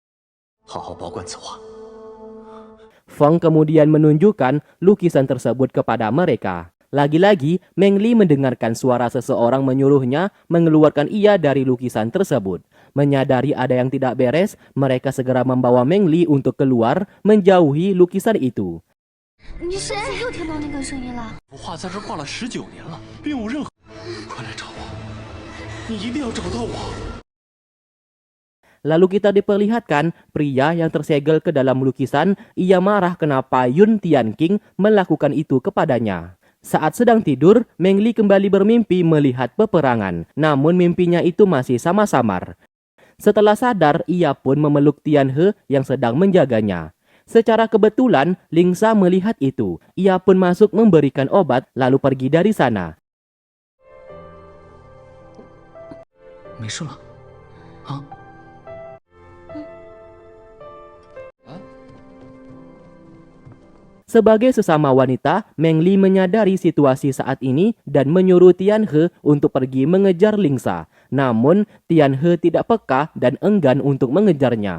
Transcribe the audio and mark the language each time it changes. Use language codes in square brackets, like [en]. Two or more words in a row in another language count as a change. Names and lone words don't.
[id] Feng kemudian menunjukkan lukisan tersebut kepada mereka. Lagi-lagi, Meng Li mendengarkan suara seseorang menyuruhnya mengeluarkan ia dari lukisan tersebut. Menyadari ada yang tidak beres, mereka segera membawa Meng Li untuk keluar menjauhi lukisan itu. [zh] 你是又听到那个声音了？画在这画了19年了，并无任何。快来找我，你一定要找到我。 [id] Lalu kita diperlihatkan pria yang tersegel ke dalam lukisan. Ia marah kenapa Yun Tianqing melakukan itu kepadanya. Saat sedang tidur, Meng Li kembali bermimpi melihat peperangan. Namun mimpinya itu masih sama samar. Setelah sadar, ia pun memeluk Tian He yang sedang menjaganya. Secara kebetulan, Lingsa melihat itu. Ia pun masuk memberikan obat lalu pergi dari sana. [zh] 没事了，啊？ [id] Sebagai sesama wanita, Meng Li menyadari situasi saat ini dan menyuruh Tian He untuk pergi mengejar Lingsa. Namun, Tian He tidak peka dan enggan untuk mengejarnya.